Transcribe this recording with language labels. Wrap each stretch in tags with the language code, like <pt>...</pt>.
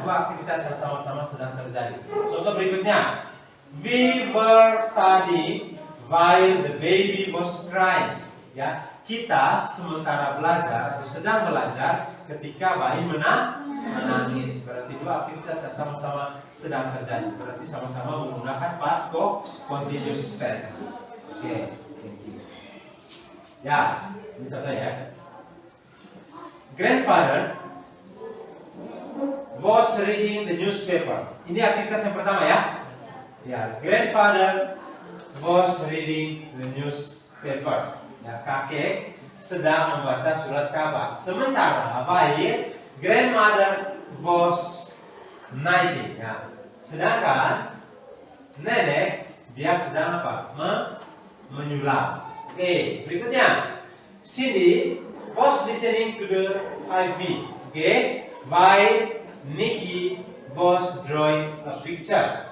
<id>Dua aktivitas yang sama-sama sedang terjadi. Contoh berikutnya,</id> <en>we were studying while the baby was crying.</en> <id>Ya, kita sementara belajar atau sedang belajar ketika bayi menangis. Berarti dua aktivitas yang sama-sama sedang terjadi. Berarti sama-sama menggunakan past continuous tense. Oke,</id> <en>thank you.</en> <id>Ya, ini contoh ya.</id> <en>Grandfather was reading the newspaper.</en> <id>Ini aktivitas yang pertama ya.</id> <en>Ya, grandfather was reading the newspaper.</en> <id>Ya, kakek sedang membaca surat kabar. Sementara bayi,</id> <en>grandmother was knitting.</en> <id>Ya. Sedangkan nenek dia sedang apa? Menyulam. Oke, berikutnya.</id> <en>Cindy was listening to the IV. Oke, while Nikki was drawing a picture.</en>